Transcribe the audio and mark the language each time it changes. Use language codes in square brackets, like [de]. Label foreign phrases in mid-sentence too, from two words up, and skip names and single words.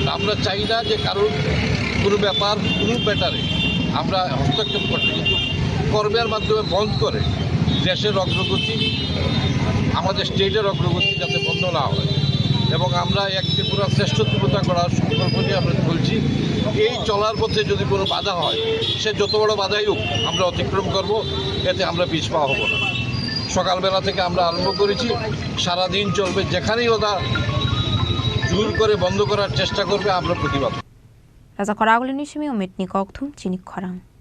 [bn] আমরা চাই না যে কারোর কোনো ব্যাপার কোনো ব্যাটারে আমরা হস্তক্ষেপ করতে, কিন্তু কর্মের মাধ্যমে বন্ধ করে দেশের অগ্রগতি, আমাদের স্টেটের অগ্রগতি যাতে বন্ধ না হয়, এবং আমরা এক ত্রিপুরা শ্রেষ্ঠ ত্রিপুরা করার সংকল্প নিয়ে আমরা চলছি। এই চলার পথে যদি কোনো বাধা হয়, সে যত বড় বাধাই হোক আমরা অতিক্রম করব, এতে আমরা পিছপা হব না। সকালবেলা থেকে আমরা আরম্ভ করেছি, সারাদিন চলবে, যেখানেই ওরা জোর করে বন্ধ করার চেষ্টা করবে আমরা প্রতিবাদ। [trp] Raja Khorang ni Simi Omit ni Koktum Chini Khorang.